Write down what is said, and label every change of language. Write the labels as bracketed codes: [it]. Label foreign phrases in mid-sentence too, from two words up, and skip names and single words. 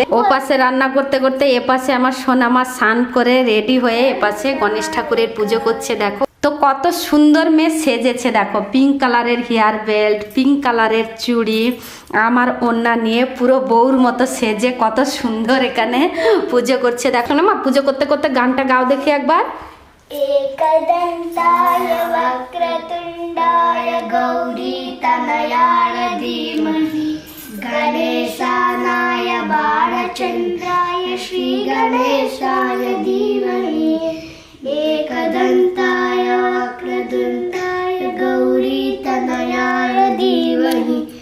[bn] ও পাশে রান্না করতে করতে এপাশে আমার সোনা মা স্নান করে রেডি হয়ে এপাশে গণেশ ঠাকুরের পুজো করছে দেখো। তো কত সুন্দর মেয়ে সেজেছে দেখো, [en] pink color-er hair belt, pink color-er [bn] চুড়ি, আমার ওড়না নিয়ে পুরো বউর মতো সেজে কত সুন্দর এখানে পুজো করছে দেখো না মা। পুজো করতে করতে গানটা গাও দেখি একবার। [sa] एकदन्ताय वक्रतुण्डाय गौरीतनयाय धीमहि गणेशानाय बालचन्द्राय श्रीगणेशाय धीमहि एकदन्ताय वक्रतुण्डाय गौरीतनयाय धीमहि